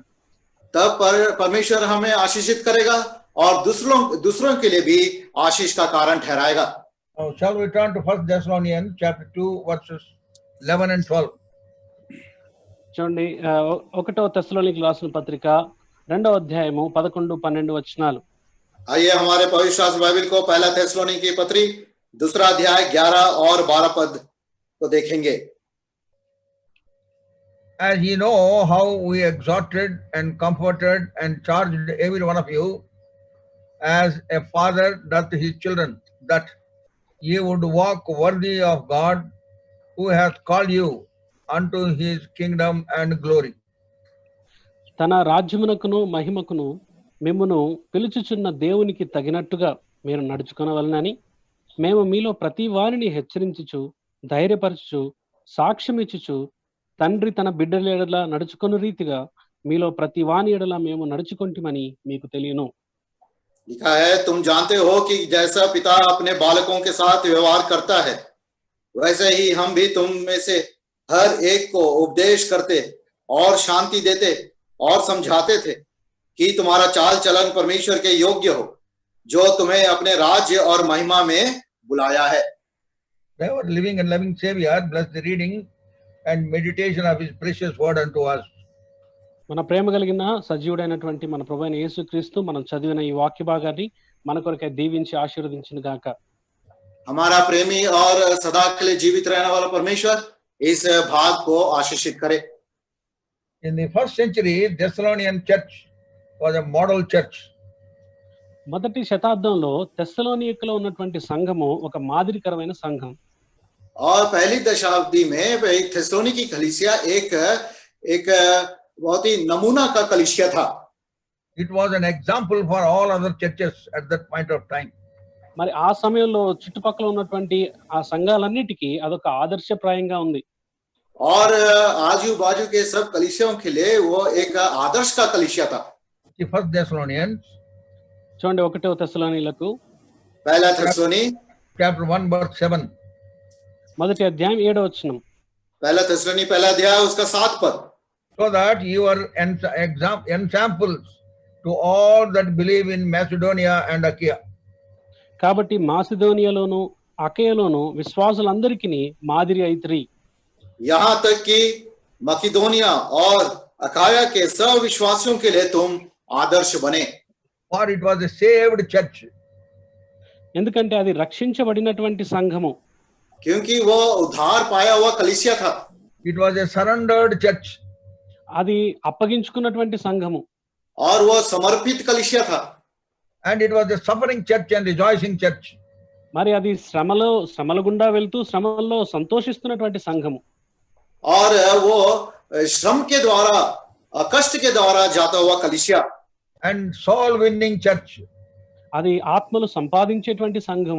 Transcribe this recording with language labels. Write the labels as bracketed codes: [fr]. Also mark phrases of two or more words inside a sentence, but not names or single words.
[hi] तब परमेश्वर हमें आशीषित करेगा और दूसरों के लिए भी आशीष का कारण ठहराएगा. [en] Now, shall we turn to 1 Thessalonians chapter 2 verses 11 and 12. [te] చూడండి 1వ తెస్సలోనికీయులకు రాసిన పత్రిక 2వ అధ్యాయము 11-12 వచనాలు. [hi] आइए हमारे पवित्र शास्त्र बाइबल को पहला थेसलोनिकी की पत्री 2 अध्याय 11 और 12 पद को देखेंगे. [en] As ye know how we exhorted and comforted and charged every one of you, as a father doth his children, that ye would walk worthy of God, who hath called you unto his kingdom and glory. [te] తన రాజ్యమునకును మహిమకును మిమ్మును పిలుచుచున్న దేవునికి తగినట్టుగా మీరు నడుచుకొనవలెనని మేము మీలో ప్రతి వారిని హెచ్చరించుచు ధైర్యపరచుచు సాక్ష్యమిచ్చుచు తండ్రి తన బిడ్డల ఎడల నడుచుకొను రీతిగా మీలో ప్రతి వాని ఎడల మేము నడుచుకొంటిమని మీకు తెలియను. [hi] लिखा है, तुम जानते हो कि जैसा पिता अपने बालकों के साथ व्यवहार करता है, वैसे ही हम भी तुम में से हर एक को उपदेश करते और शांति देते और समझाते थे कि तुम्हारा चाल चलन परमेश्वर के योग्य हो, जो तुम्हें अपने राज्य और महिमा में बुलाया है. [en] Our living and loving Savior, bless the reading and meditation of his precious word unto us. [te] మన ప్రేమ కలిగిన సజీవుడైనటువంటి మన ప్రభువైన యేసుక్రీస్తు మనం చదివిన ఈ వాక్య భాగాన్ని మన కొరకై దీవించి ఆశీర్వదించును గాక. [hi] हमारा प्रेमी और सदा के लिए जीवित रहने वाला परमेश्वर इस भाग को आशीषित करे. [en] In the first century, Thessalonian church was a model church. [te] మొదటి శతాబ్దంలో తెస్సలోనికలో ఉన్నటువంటి సంఘము ఒక మాదిరికరమైన సంఘం. [hi] और पहली दशाब्दी में थेसलोनिकी कलीसिया एक बहुत ही नमूना का कलीसिया था. [en] It was an example for all other churches at that point of time. [te] మరి ఆ సమయంలో చుట్టుపక్కల ఉన్నటువంటి ఆ సంఘాలన్నిటికీ అదొక ఆదర్శప్రాయంగా ఉంది. [hi] और आजू बाजू के सब कलीसियों के लिए वो एक आदर्श का कलीसिया था. [en] The first Thessalonians [te] చూడండి 1వ తెస్సలోనికీయులకు [hi] पहला थेसलोनी [en] chapter 1 verse 7. [te] మొదటి అధ్యాయం 7వ వచనం. [hi] पहला थेसलोनी पहला अध्याय उसका 7 पद. [en] So that you are ensamples to all that believe in Macedonia and Achaia. [te] కాబట్టి మాసిదోనియాలోను అకయలోను విశ్వాసులందరికీ మాదిరి అయితిరి. [hi] यहाँ तक कि मकिदोनिया और अकाया के सब विश्वासियों के लिए तुम आदर्श बने. [en] For it was a saved church. [te] ఎందుకంటే అది రక్షించబడినటువంటి సంఘము. [hi] क्योंकि वो उद्धार पाया हुआ कलीसिया था. [en] It was a surrendered church. [te] అది అప్పగించుకున్నటువంటి సంఘము. [hi] और वो समर्पित कलीसिया था. [en] And it was a suffering church and rejoicing church. [te] మరి అది శ్రమల గుండా వెళ్తూ శ్రమల్లో సంతోషిస్తున్నటువంటి సంఘము. [hi] और वो श्रम के द्वारा कष्ट के द्वारा जाता हुआ कलीसिया. [en] And soul winning church. [te] అది ఆత్మలు సంపాదించేటువంటి సంఘము.